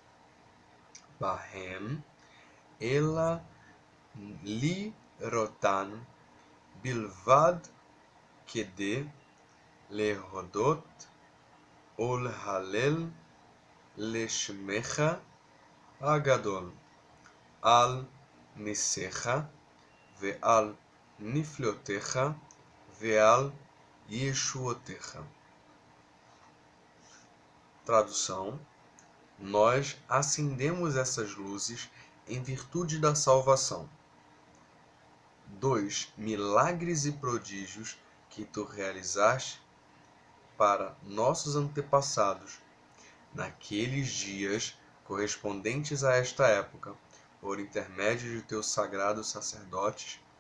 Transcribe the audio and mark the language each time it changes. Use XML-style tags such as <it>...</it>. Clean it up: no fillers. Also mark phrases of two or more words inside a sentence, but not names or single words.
<he>בהם, אלא לראותן בלבד כדי להודות ולהלל לשמך הגדול על ניסיך ועל נפלאותיך ועל yeshuoteiха.</he> <pt>Tradução: nós acendemos essas luzes em virtude da salvação. 2 milagres e prodígios que tu realizaste para nossos antepassados naqueles dias correspondentes a esta época, por intermédio de teus sagrados sacerdotes,</pt>